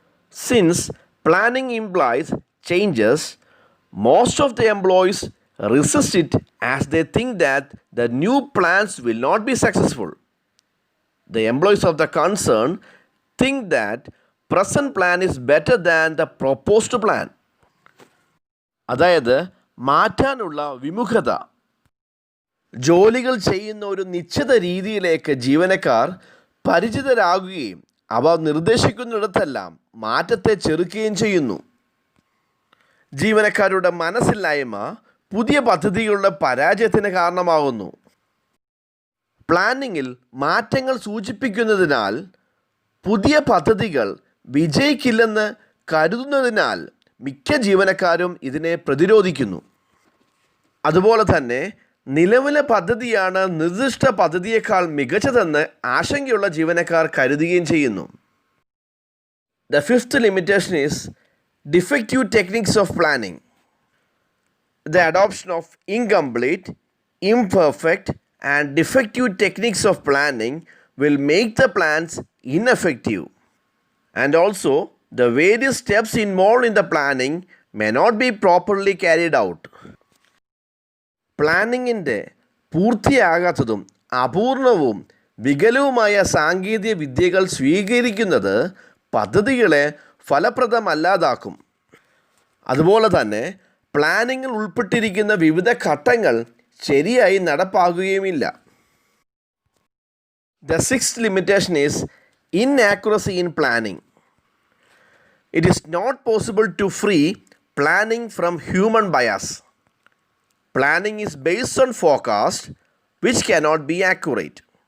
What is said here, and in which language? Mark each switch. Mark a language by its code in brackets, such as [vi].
[en] Since planning implies changes, most of the employees resist it as they think that the new plans will not be successful. The employees of the concern think that present plan is better than the proposed plan. [ml] അതായത് മാറ്റാനുള്ള വിമുഖത. ജോലികൾ ചെയ്യുന്ന ഒരു നിശ്ചിത രീതിയിലേക്ക് ജീവനക്കാർ പരിചിതരാകുകയും അവ നിർദ്ദേശിക്കുന്നിടത്തെല്ലാം മാറ്റത്തെ ചെറുക്കുകയും ചെയ്യുന്നു. ജീവനക്കാരുടെ മനസ്സില്ലായ്മ പുതിയ പദ്ധതികളുടെ പരാജയത്തിന് കാരണമാകുന്നു. പ്ലാനിങ്ങിൽ മാറ്റങ്ങൾ സൂചിപ്പിക്കുന്നതിനാൽ പുതിയ പദ്ധതികൾ വിജയിക്കില്ലെന്ന് കരുതുന്നതിനാൽ മിക്ക ജീവനക്കാരും ഇതിനെ പ്രതിരോധിക്കുന്നു. അതുപോലെ തന്നെ നിലവിലെ പദ്ധതിയാണ് നിർദ്ദിഷ്ട പദ്ധതിയേക്കാൾ മികച്ചതെന്ന് ആശങ്കയുള്ള ജീവനക്കാർ കരുതുകയും ചെയ്യുന്നു. [en] The fifth limitation is defective techniques of planning. The adoption of incomplete, imperfect, and defective techniques of planning will make the plans ineffective. And also, the various steps involved in the planning may not be properly carried out. [ml] പ്ലാനിങ്ങിൻ്റെ പൂർത്തിയാകാത്തതും അപൂർണവും വികലവുമായ സാങ്കേതിക വിദ്യകൾ സ്വീകരിക്കുന്നത് പദ്ധതികളെ ഫലപ്രദമല്ലാതാക്കും. അതുപോലെ തന്നെ പ്ലാനിങ്ങിൽ ഉൾപ്പെട്ടിരിക്കുന്ന വിവിധ ഘട്ടങ്ങൾ ശരിയായി നടപ്പാക്കുകയുമില്ല. [en] The sixth limitation is inaccuracy in planning. It is not possible to free planning from human bias. Planning is based on forecast, which cannot be accurate.